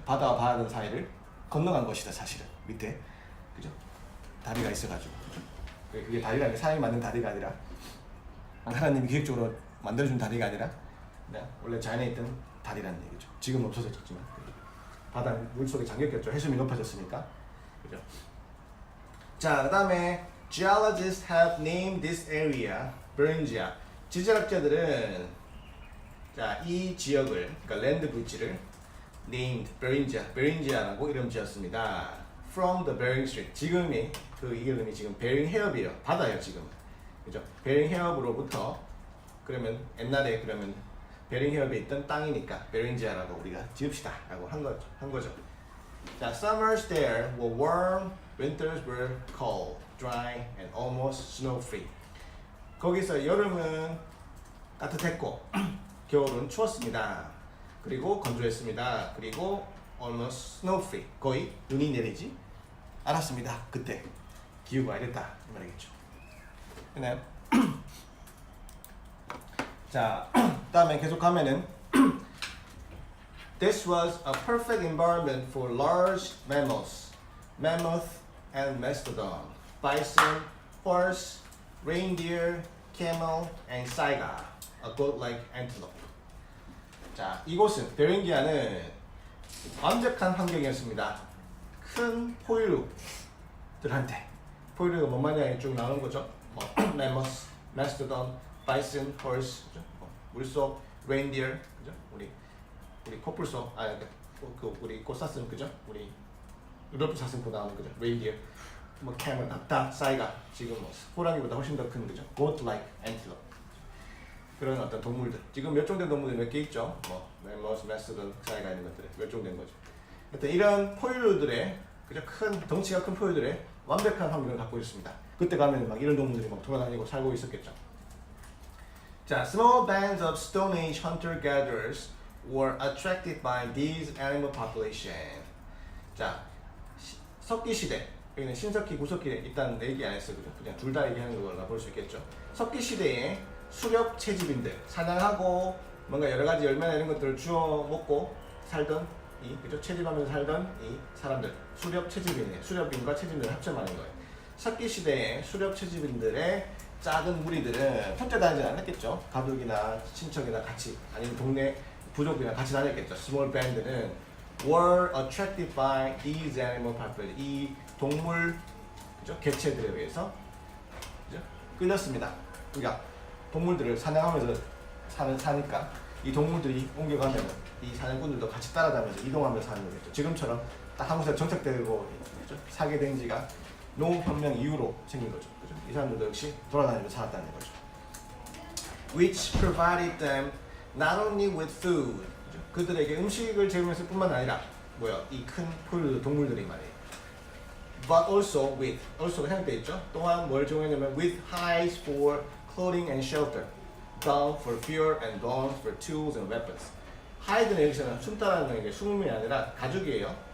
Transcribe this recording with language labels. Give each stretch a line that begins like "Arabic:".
Korean: 바다와 바다 사이를 건너간 것이다, 사실은. 밑에, 그죠? 다리가 있어가지고, 그죠? 그게 다리가 아니라 사람이 만든 다리가 아니라 하나님이 기획적으로 만들어준 다리가 아니라 원래 자연에 있던 다리라는 얘기죠. 지금 없어졌지만 바다 물속에 잠겼겠죠. 해수면이 높아졌으니까, 그죠?
English: 자, 그다음에 geologists have named this area Beringia.
Korean: 지질학자들은 자, 이 지역을, 그러니까 랜드 브릿지를
English: named Beringia
Korean: 라고 이름 지었습니다.
English: From the Bering Strait.
Korean: 지금이 그 이름이 지금 베링 해협이에요. 바다예요, 지금. 그죠? 베링 해협으로부터 그러면 옛날에 그러면 베링 해협에 있던 땅이니까 베링지아라고 우리가 지읍시다라고 한 거죠.
English: 자, summers there were warm, winters were cold, dry, and almost snow-free.
Korean: 거기서 여름은 따뜻했고 겨울은 추웠습니다. 그리고 건조했습니다. 그리고
English: almost snow-free,
Korean: 거의 눈이 내리지 않았습니다. 그때 기후가 이랬다 이 말이겠죠. 됐나요? 자, 다음에 계속 가면은
English: This was a perfect environment for large mammals, mammoth and mastodon, bison, horse, reindeer, camel, and saiga, a goat-like antelope.
Korean: 자, 이곳은 베링기아는 완벽한 환경이었습니다. 큰 포유류들한테 포유류가 뭔 말이냐 쭉 나오는 거죠. 뭐
English: mammoth, mastodon, bison, horse,
Korean: 그죠? 물속 reindeer, 그죠? 우리 코뿔소, 우리 꽃사슴, 그죠? 우리 루돌프 사슴코 나오는 거죠. reindeer, 뭐 camel, 낙타, 사이가 지금 뭐 호랑이보다 훨씬 더 큰 거죠.
English: goat-like antelope.
Korean: 그런 어떤 동물들. 지금 멸종된 동물들 몇 개 있죠. 뭐 mammoth, mastodon, 사이가 있는 것들이 멸종된 거죠. 하여튼 이런 포유류들의 그죠? 큰 덩치가 큰 포유들의 완벽한 환경을 갖고 있습니다. 그때 가면 막 이런 동물들이 막 돌아다니고 살고 있었겠죠.
English: 자, small bands of Stone Age hunter-gatherers were attracted by these animal population.
Korean: 자, 석기 시대. 여기는 신석기, 구석기 일단 얘기 안 했어요, 그죠? 그냥 둘 다 얘기하는 걸로 볼 수 있겠죠. 석기 시대에 수렵 채집인들, 사냥하고 뭔가 여러 가지 열매나 이런 것들을 주워 먹고 살던 그죠? 채집하면서 살던 이 사람들, 수렵 채집인이에요. 수렵인과 채집인을 합쳐 말하는 거예요. 석기 시대에 수렵 채집인들의 작은 무리들은 혼자 다니지 않았겠죠. 가족이나 친척이나 같이 아니면 동네 부족이나 같이 다녔겠죠.
English: Small band
Korean: 는
English: were attracted by these animal population.
Korean: 이 동물 그죠? 개체들에 의해서 그죠? 끌렸습니다. 그러니까 동물들을 사냥하면서 사니까 이 동물들이 옮겨가면 이 사냥꾼들도 같이 따라다니면서 이동하면서 사는 거겠죠. 지금처럼 딱 한 곳에 정착되고 그죠? 사게 된 지가 농업혁명 이후로 생긴 거죠. 그죠? 이 사람들도 역시 돌아다니면서 살았다는 거죠.
English: Which provided them not only with food,
Korean: 그죠? 그들에게 음식을 제공했을 뿐만 아니라 이 큰 포유류 동물들이 말이에요.
English: But also with, also가
Korean: 생략되어 있죠. 또한 뭘 제공했냐면
English: with hides for clothing and shelter, down for fur and bones for tools and weapons.
Korean: hide는 여기서는 숨다라는 게 숨음이 아니라 가죽이에요.